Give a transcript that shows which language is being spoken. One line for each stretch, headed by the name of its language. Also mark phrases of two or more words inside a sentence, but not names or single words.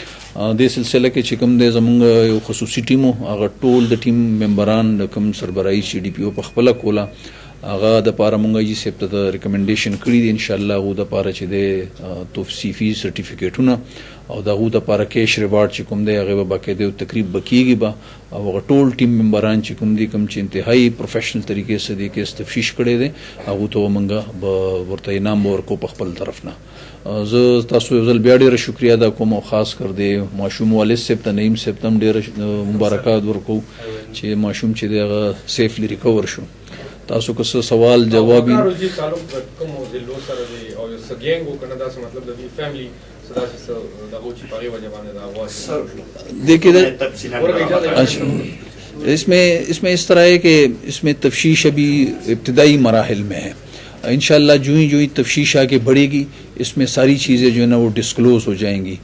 Pashto: دې سلسله کې چې کوم دی زمونږ یو خصوصي ټیم هغه ټول د ټیم ممبران د کوم سربراهي چې DPO په خپله کوله هغه دپاره مونږ ایجي صاحب ته د ریکمنډیشن کړي دي انشاءالله هغو دپاره چې دی توصیفي سرټیفیکیټونه او د هغو دپاره
English: cash reward
Pashto: چې کوم دی هغې به باقاعده یو تقریب به کېږي به او هغه ټول ټیم ممبران چې کوم دي کوم چې انتهایی پروفیشنل طریقې سره دې کیس تفتیش کړی دی هغو ته به مونږ به ورته انعام به ورکو په خپل طرف نه. زه تاسو یو ځل بیا ډېره شکریا ادا کوم او خاص کر دی ماشوم والد صاحب ته نعیم صاحب ته هم ډېره مبارکات ورکوو چې ماشوم چې دی هغه
English: safely recover
Pashto: شو. تاسو که څه سوال جواب
Urdu: اس میں اس طرح ہے کہ اس میں تفتیش ابھی ابتدائی مراحل میں ہے. ان شاء اللہ جو ہی تفتیش آگے بڑھے گی اس میں ساری چیزیں جو ہے نا وہ ڈسکلوز ہو جائیں گی.